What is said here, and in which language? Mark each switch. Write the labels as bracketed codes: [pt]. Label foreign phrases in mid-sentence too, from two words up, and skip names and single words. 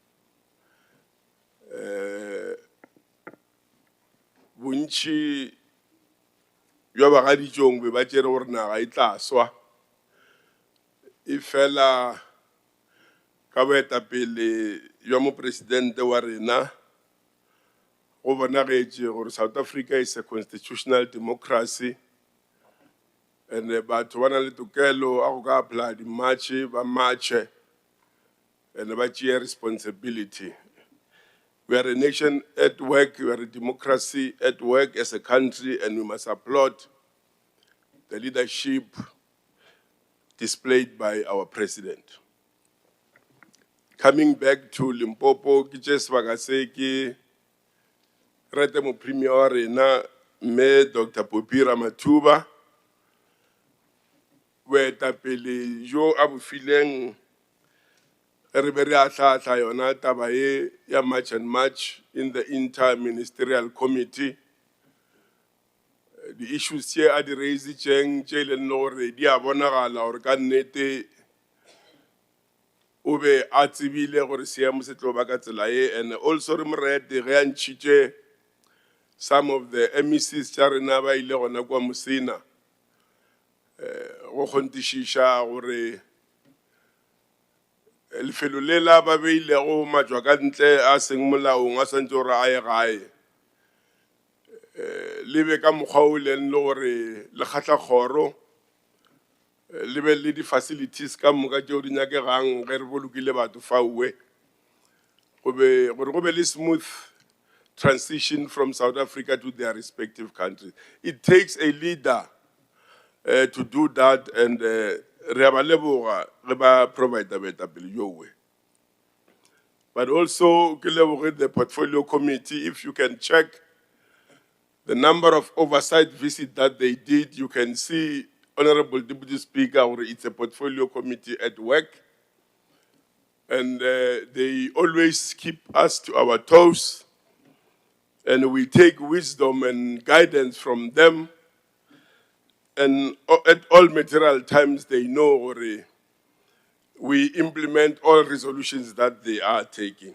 [nso] Bontši bja bagaditšong be ba tšere gore naga e tla swa, e fela ka boetapele bja mopresidente wa rena go bonagetše gore [en] South Africa is a constitutional democracy, and [nso] batho ba na le tokelo a go ka apply di-marche ba marche and ba tšea responsibility. [en] We are a nation at work, we are a democracy at work as a country, and we must applaud the leadership displayed by our president. Coming back to Limpopo, [nso] ke tše sebaka se ke rete mo premier wa rena me Dr. Popira Matuba, boetapele jo a bo fileng re be re a hlahla yona taba ye ya [en] March and March in the inter-ministerial committee. The issues here are the raising [nso] tše leng gore di a bonagala gore ka nnete o be a tsebile gore seemo se tlo ba ka tsela ye, [en] and also [nso] re mo rete ge a ntšhitše [en] some of the MECs [nso] tša rena ba ile gona kwa Mosina go kgontišiša gore lefelo le la ba beilego matšwa ka ntle a seng molaong a swantse gore a ye gae, le be ka mokgwa o leng le gore le kgatla kgoro, le be le di-facilities ka moka tšeo di nyakegang ge re bolokile batho faue, gore go be le [en] smooth transition from South Africa to their respective countries. It takes a leader to do that, and [nso] re ba leboga ge ba provide boetapele jo we. [en] But also [nso] ke leboge [en] the portfolio committee. If you can check the number of oversight visits that they did, you can see, Honorable Deputy Speaker, it's a portfolio committee at work, and they always keep us to our toes, and we take wisdom and guidance from them, and at all material times they know or we implement all resolutions that they are taking.